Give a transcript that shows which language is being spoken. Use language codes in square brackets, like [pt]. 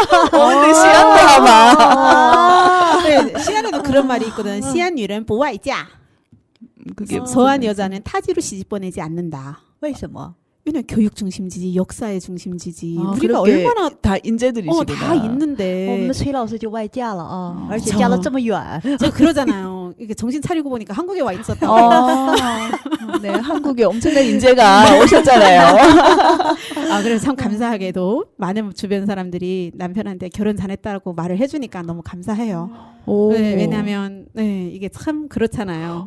[ko] 근데 시안도 아마 네, 시안에도 그런 말이 있거든. [zh] 시안女人不外嫁. [ko] 그게 서한 여자는 타지로 시집 보내지 않는다. [zh] 为什么？ [ko] 왜냐면 교육 중심지지, 역사의 중심지지. 아, 우리가 그렇게 얼마나 다 인재들이시구나. 다 있는데. [zh] 我们的崔老师就外嫁了啊，而且 [ko] 저 [zh] 嫁了这么远。 [ko] 저 그러잖아요. 이게 정신 차리고 보니까 한국에 와 있었다고. 네, 한국에 엄청난 인재가 오셨잖아요. 아, 그래서 참 감사하게도 많은 주변 사람들이 남편한테 결혼 잘했다고 말을 해주니까 너무 감사해요. 오. 네, 왜냐하면 네, 이게 참 그렇잖아요.